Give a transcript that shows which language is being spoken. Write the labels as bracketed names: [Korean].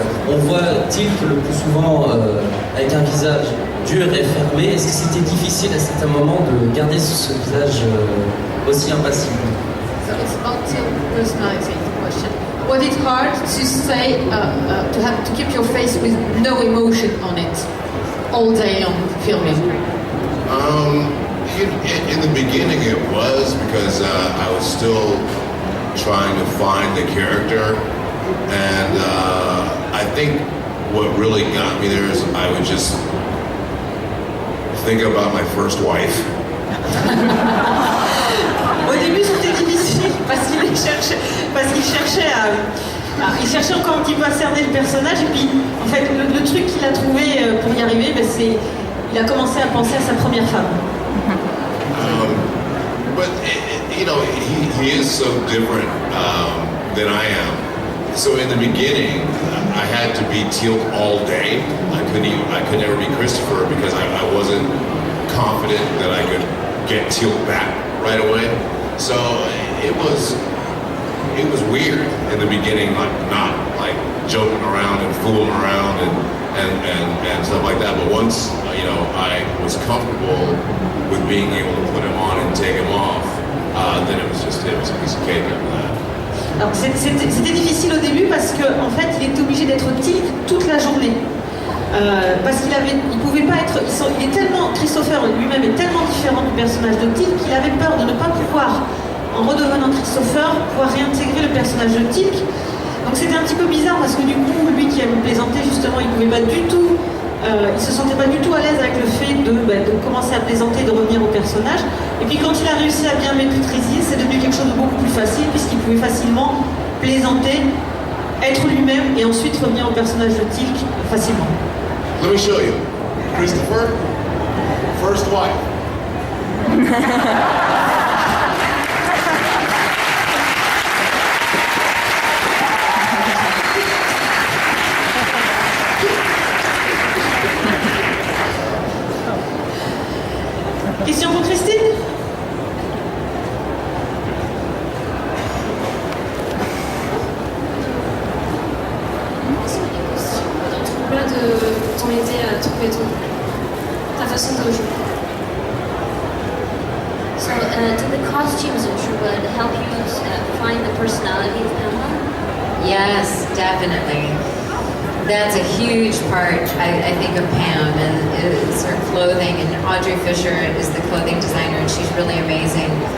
[French] On voit Tilk le plus souvent avec un visage dur et fermé. Est-ce que c'était difficile à certains moments de garder ce visage aussi impassible? [English] So it's about personality question. Was it hard to say to keep your face with no emotion on it all day long filming? In the beginning it was because I was still trying to find the character, and I think what really got me there is I would just think about my first wife. [French] Au début c'était difficile parce qu'il cherchait il cherchait encore un petit peu à cerner le personnage et puis en fait le truc qu'il a trouvé pour y arriver il a commencé à penser à sa première femme. [English] But you know he is so different than I am. So in the beginning, I had to be Teal'c all day. I could never be Christopher because I wasn't confident that I could get Teal'c back right away. So it was weird in the beginning, like not like joking around and fooling around and stuff like that. But once I was comfortable with being able to put him on and take him off, then it was a piece of cake after that. [French] Alors c'était difficile au début parce qu'en fait il était obligé d'être Tilk toute la journée parce il pouvait pas être, il est tellement, Christopher lui-même est tellement différent du personnage de Tilk qu'il avait peur de ne pas pouvoir, en redevenant Christopher, pouvoir réintégrer le personnage de Tilk. Donc c'était un petit peu bizarre parce que du coup lui qui aime plaisanter justement il pouvait pas du tout, il se sentait pas du tout à l'aise avec le fait de commencer à plaisanter, de revenir au personnage. Et puis quand il a réussi à bien maîtriser, c'est devenu quelque chose de beaucoup plus facile puisqu'il pouvait facilement plaisanter, être lui-même et ensuite revenir au personnage de Tilk facilement. [English] Let me show you. Christopher, first wife. [French] Question pour Christine? T'ont aidé à trouver ta façon de jouer. [English] So, did the costumes in True Blood help you find the personality of Pamela? Yes, definitely. That's a huge part, I think, of Pam, and it's her clothing. And Audrey Fisher is the clothing designer, and she's really amazing.